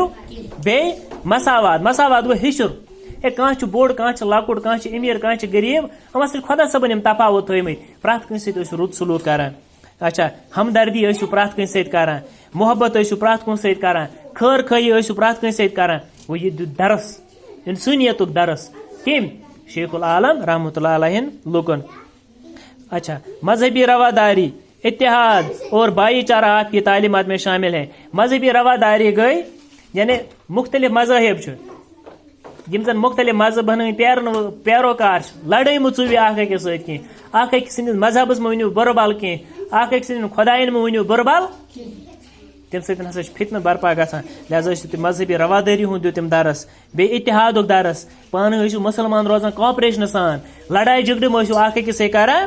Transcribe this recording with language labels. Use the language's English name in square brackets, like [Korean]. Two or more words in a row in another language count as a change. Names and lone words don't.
[Kashmiri] بیٚیہِ مساوات گوٚو ہِشُر کانٛہہ چھُ بوٚڑ کانٛہہ چھُ لۄکُٹ کانٛہہ چھُ أمیٖر کانٛہہ چھُ غریٖب یِمن سۭتۍ خۄدا صٲبن یِم تفاوت تھٲومٕتۍ پرٛٮ۪تھ کٲنٛسہِ سۭتۍ ٲسِو رُت سلوٗک کران. اچھا ہمدردی ٲسِو پرٛٮ۪تھ کٲنٛسہِ سۭتۍ کران محبت ٲسِو پرٛٮ۪تھ کُنہِ سۭتۍ کران خٲر خٲیی ٲسِو پرٛٮ۪تھ کٲنٛسہِ سۭتۍ کران. وۄنۍ یہِ دیُت درس انسٲنیتُک درس کٔمۍ شیخ العالم [Arabic] رحمۃ اللہ علیہ [Kashmiri] لوکن. [Urdu] اچھا مذہبی رواداری اتحاد اور بھائی چارہ آپ کی تعلیمات میں شامل ہے. [Kashmiri] مذہبی رواداری گئی یعنی مختلف مذاہب یم زن مختلف مذہبن ہند پیروکار لڑائی مہ ژوٗرِ اکھ أکِس سۭتۍ کینٛہہ اکھ أکِس سٕنٛدِس مذہبس مہ ؤنِو بُرٕ بل کینٛہہ اکھ أکۍ سٕنٛدٮ۪ن خۄدایَن مہ ؤنِو بُرٕ بل تمہِ سۭتۍ ہسا چھِ فتنہٕ برپا گژھان. لہذا ٲسِو تُہۍ مذہبی روادٲری ہُنٛد دیُت تٔمۍ درس بیٚیہِ اتحادُک درس پانہٕ ٲسِو مُسلمان روزان کاپریشنہٕ سان لڑاے جھگڑٕ مہ ٲسِو اکھ أکِس سۭتۍ کران.